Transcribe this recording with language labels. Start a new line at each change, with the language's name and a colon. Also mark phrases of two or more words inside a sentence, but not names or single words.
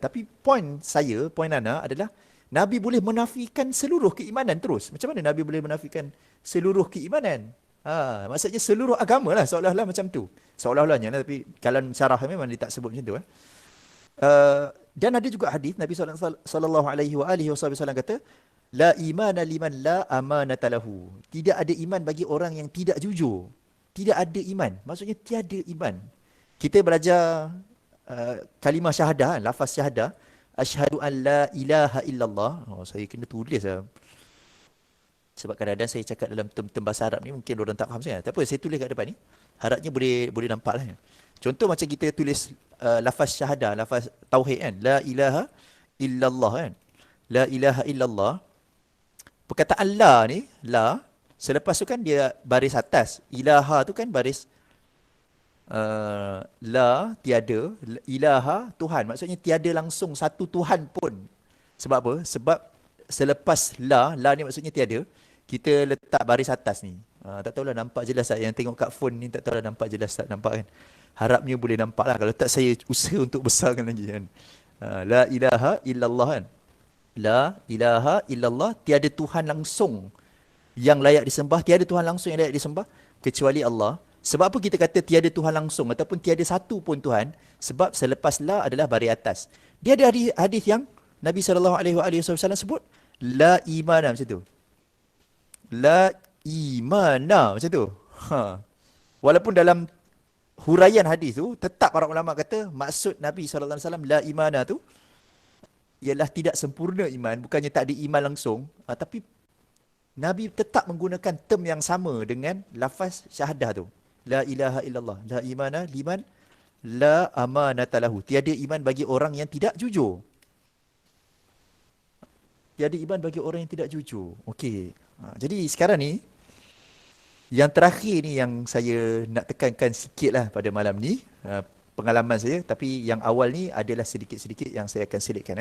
Malay: Tapi poin Nana adalah Nabi boleh menafikan seluruh keimanan terus. Macam mana Nabi boleh menafikan seluruh keimanan? Maksudnya seluruh agama lah, seolah-olah macam tu. Seolah-olahnya lah, tapi kalau syarah memang dia tak sebut macam tu. Dan ada juga hadis Nabi
Arabic: صلى الله عليه وسلم
Malay: kata,
Arabic: لا إيمان لمن لا أمانة له.
Malay: Tidak ada iman bagi orang yang tidak jujur. Tidak ada iman. Maksudnya tiada iman. Kita belajar kalimah syahadah, lafaz syahadah,
Arabic: أشهد أن لا إله إلا الله.
Malay: Saya kena tulis lah. Sebab kadang-kadang saya cakap dalam term bahasa Arab ni mungkin orang tak faham sangat. Tak apa, saya tulis kat depan ni. Harapnya boleh nampak lah. Contoh macam kita tulis lafaz syahadah, lafaz tauhid kan.
Arabic: لا إله إلا الله kan. لا إله إلا الله.
Malay: Perkataan la ni, la, selepas tu kan dia baris atas. Ilaha tu kan baris la, tiada, ilaha, Tuhan. Maksudnya tiada langsung satu Tuhan pun. Sebab apa? Sebab selepas la ni maksudnya tiada, kita letak baris atas ni. Tak tahulah nampak jelas tak? Yang tengok kat phone ni tak tahulah nampak jelas tak? Nampak kan? Harapnya boleh nampak lah. Kalau tak saya usaha untuk besarkan lagi kan.
Arabic: لا إله إلا الله kan. لا إله إلا الله,
Malay: tiada Tuhan langsung yang layak disembah, tiada Tuhan langsung yang layak disembah kecuali Allah. Sebab apa kita kata tiada Tuhan langsung ataupun tiada satu pun Tuhan? Sebab selepas la adalah baris atas. Dia ada hadis yang Nabi SAW sebut
Arabic: لا إيمان
Malay: macam tu.
Arabic: لا إيمان
Malay: macam tu. Ha. Walaupun dalam huraian hadis tu tetap para ulama kata maksud Nabi SAW
Arabic: لا إيمان
Malay: tu ialah tidak sempurna iman, bukannya tak ada iman langsung, tapi Nabi tetap menggunakan term yang sama dengan lafaz syahadah tu.
Arabic: لا إله إلا الله، لا إيمان لمن لا أمانة له.
Malay: Tiada iman bagi orang yang tidak jujur. Tiada iman bagi orang yang tidak jujur. Okey. Jadi sekarang ni yang terakhir ni yang saya nak tekankan sikit lah pada malam ni, pengalaman saya, tapi yang awal ni adalah sedikit-sedikit yang saya akan selitkan.